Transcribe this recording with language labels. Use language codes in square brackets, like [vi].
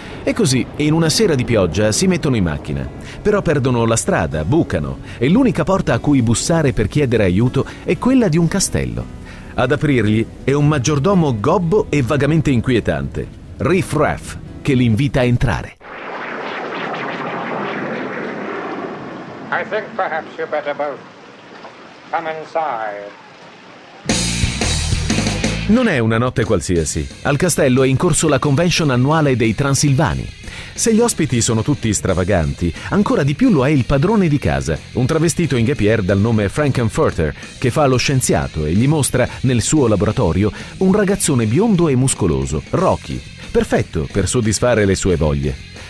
[it] E così, in una sera di pioggia, si mettono in macchina. Però perdono la strada, bucano, e l'unica porta a cui bussare per chiedere aiuto è quella di un castello. Ad aprirgli è un maggiordomo gobbo e vagamente inquietante, Riff Raff, che li invita a entrare. [en] I think perhaps you better both come inside. [it] Non è una notte qualsiasi. Al castello è in corso la convention annuale dei Transilvani. Se gli ospiti sono tutti stravaganti, ancora di più lo è il padrone di casa, un travestito in gabardina dal nome Frankenfurter, che fa lo scienziato e gli mostra, nel suo laboratorio, un ragazzone biondo e muscoloso, Rocky, perfetto per soddisfare le sue voglie.